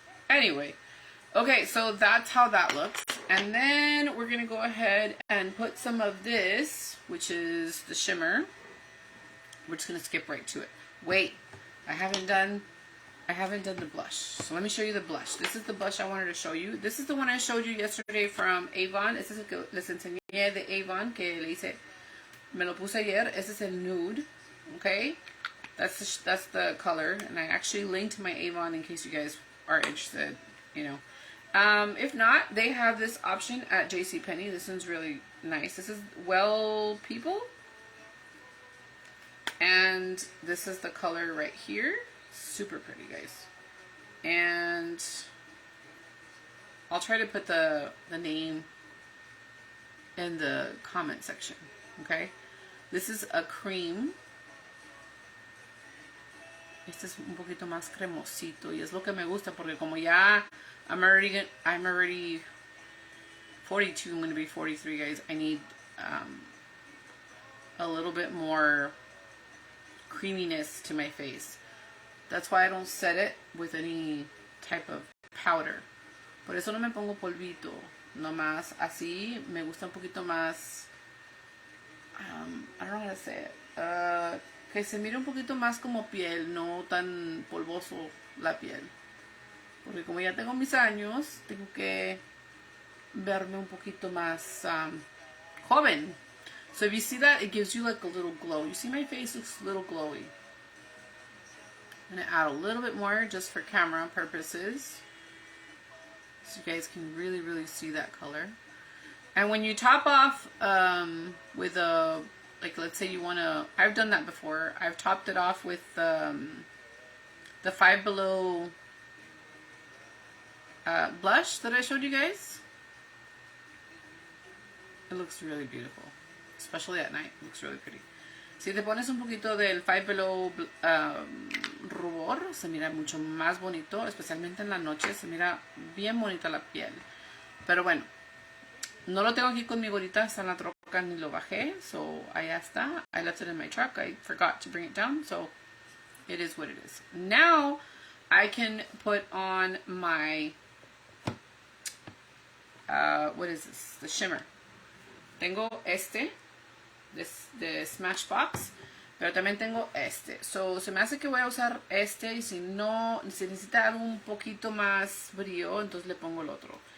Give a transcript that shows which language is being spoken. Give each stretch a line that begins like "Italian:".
English: Anyway, okay, so that's how that looks. And then we're going to go ahead and put some of this, which is the shimmer. We're just going to skip right to it. Wait, I haven't done the blush. So let me show you the blush. This is the blush I wanted to show you. This is the one I showed you yesterday from Avon.
Spanish: Este es el que les enseñé de Avon, que le hice, me lo puse ayer. Este es el nude, okay?
English: That's the color, and I actually linked my Avon in case you guys are interested, you know. If not, they have this option at JCPenney. This one's really nice. This is Well People, and this is the color right here. Super pretty, guys. And I'll try to put the name in the comment section, okay? This is a cream.
Spanish: Este es un poquito más cremosito y es lo que me gusta porque como ya
English: I'm already 42, I'm going to be 43, guys. I need a little bit more creaminess to my face. That's why I don't set it with any type of powder.
Spanish: Por eso no me pongo polvito. Nomás así me gusta un poquito más.
English: I don't know how to say it.
Spanish: Que se mire un poquito más como piel, no tan polvoso la piel. Porque como ya tengo mis años, tengo que verme un poquito más joven.
English: So if you see that, it gives you like a little glow. You see my face looks a little glowy. I'm going to add a little bit more just for camera purposes. So you guys can really, really see that color. And when you top off with a, like let's say you want to, I've done that before. I've topped it off with the Five Below blush that I showed you guys. It looks really beautiful. Especially at night. It looks really pretty.
Spanish: Si te pones un poquito del Five Below rubor, se mira mucho más bonito, especialmente en la noche, se mira bien bonita la piel. Pero bueno, no lo tengo aquí conmigo ahorita, está en la troca, ni lo bajé, so allá está.
English: I left it in my truck, I forgot to bring it down, so it is what it is. Now, I can put on my, what is this? The shimmer.
Spanish: Tengo este, de Smashbox, pero también tengo este. So, se me hace que voy a usar este, y si no, si necesita algo un poquito más brillo, entonces le pongo el otro.